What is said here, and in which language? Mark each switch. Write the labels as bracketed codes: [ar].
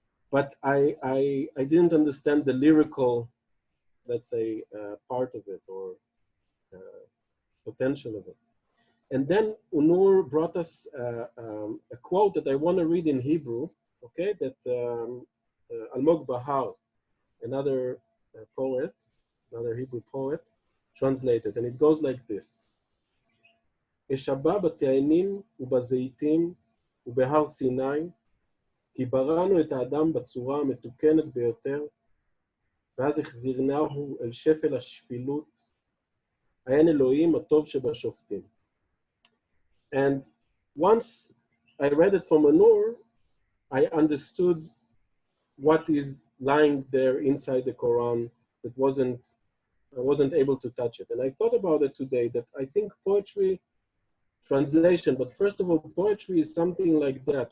[en] But I didn't understand the lyrical, let's say, part of it or potential of it. And then Onur brought us a quote that I want to read in Hebrew, okay, that Almog Bahar, another poet, another Hebrew poet, translated, and it goes like this. [he] אשבע בתאנים ובזיתים ובהר סיני, כי בראנו את האדם בצורה המתוקנת ביותר, ואז החזירנהו אל שפל השפילות, העין אלוהים הטוב שבשופטים. [en] And once I read it from Onur, I understood what is lying there inside the Quran that I wasn't able to touch it. And I thought about it today, that I think poetry, translation, but first of all, poetry is something like that.